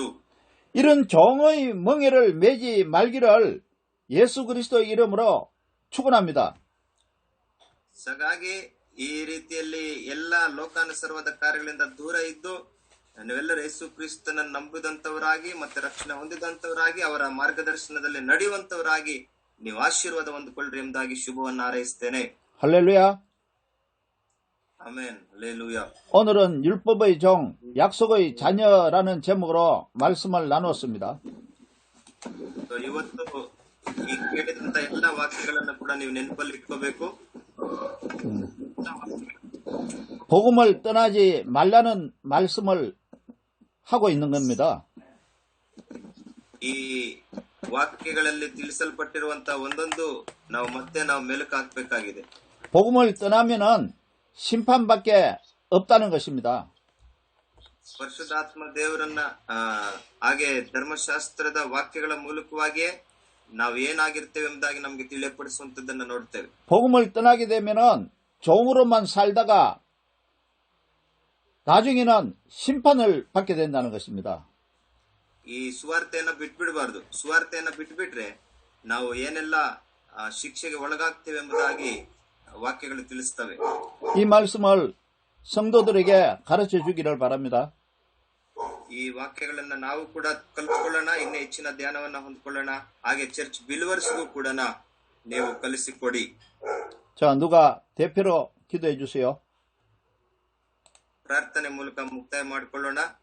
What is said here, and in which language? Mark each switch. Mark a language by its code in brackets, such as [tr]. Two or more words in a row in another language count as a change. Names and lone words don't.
[ko] 이런 종의 멍에를 매지 말기를 예수 그리스도의 이름으로 축원합니다. [kn] ಹಾಗಾಗಿ ಈ ರೀತಿಯಲ್ಲಿ ಎಲ್ಲ ಲೋಕಾನುಸಾರವಾದ ಕಾರ್ಯಗಳಿಂದ ದೂರ ಇದ್ದು ನೀವೆಲ್ಲರೂ ಯೇಸು ಕ್ರಿಸ್ತನ ನಂಬಿದಂತವರಾಗಿ ಮತ್ತೆ ರಕ್ಷಣೆ ಹೊಂದಿದಂತವರಾಗಿ ಅವರ ಮಾರ್ಗದರ್ಶನದಲ್ಲಿ ನಡೆಯುವಂತವರಾಗಿ ನೀವು ಆಶೀರ್ವಾದ ಹೊಂದಿಕೊಳ್ಳ್ರಿ ಎಂಬುದಾಗಿ ಶುಭವನ್ನು ಹಾರೈಸುತ್ತೇನೆ. [ko] 할렐루야. ಆಮೆನ್. 할렐루야. 오늘은 율법의 종, 약속의 자녀라는 제목으로 말씀을 나누었습니다. [kn] ಇವತ್ತು ಈ ಕೇಳಿದಂತ ಎಲ್ಲ ವಾಕ್ಯಗಳನ್ನು ಕೂಡ ನೀವು ನೆನಪಲ್ಲಿ ಇಟ್ಕೋಬೇಕು. [ko] 복음을 떠나지 말라는 말씀을 하고 있는 겁니다. [kn] ಈ ವಾಕ್ಯಗಳಲ್ಲಿ ತಿಳಿಸಲ್ಪಟ್ಟಿರುವಂತಹ ಒಂದೊಂದು ನಾವು ಮೆಲುಕು ಹಾಕಬೇಕಾಗಿದೆ. [ko] 복음을 떠나면은 심판밖에 없다는 것입니다. [kn] ಪರಿಶುದ್ಧಾತ್ಮ ದೇವರನ್ನ ಹಾಗೆ ಧರ್ಮಶಾಸ್ತ್ರದ ವಾಕ್ಯಗಳ ಮೂಲಕವಾಗಿಯೇ ನಾವು ಏನಾಗಿರ್ತೇವೆ ಎಂಬುದಾಗಿ ನಮಗೆ ತಿಳಿಯಪಡಿಸುವಂತದ್ದನ್ನು ನೋಡ್ತೇವೆ. [ko] 복음을 떠나게 되면은 종으로만 살다가 나중에는 심판을 받게 된다는 것입니다. [kn] ಈ ಸುವಾರ್ತೆಯನ್ನ ಬಿಟ್ಬಿಡಬಾರ್ದು. ಸುವಾರ್ತೆಯನ್ನ ಬಿಟ್ಬಿಟ್ರೆ ನಾವು ಏನೆಲ್ಲ ಶಿಕ್ಷೆಗೆ ಒಳಗಾಗ್ತೇವೆ ಎಂಬುದಾಗಿ ವಾಕ್ಯಗಳು ತಿಳಿಸ್ತವೆ. [ko] 이 말씀을 성도들에게 가르쳐 주기를 바랍니다. [kn] ಈ ವಾಕ್ಯಗಳನ್ನ ನಾವು ಕೂಡ ಕಲ್ತ್ಕೊಳ್ಳೋಣ, ಇನ್ನೂ ಹೆಚ್ಚಿನ ಧ್ಯಾನವನ್ನ ಹೊಂದ್ಕೊಳ್ಳೋಣ. ಹಾಗೆ [en] church believers [kn] ಕೂಡ ನೀವು ಕಲಿಸಿಕೊಡಿ. [ko] 자, 누가 대표로 기도해 주세요. [kn] ಪ್ರಾರ್ಥನೆ ಮೂಲಕ ಮುಕ್ತಾಯ ಮಾಡಿಕೊಳ್ಳೋಣ.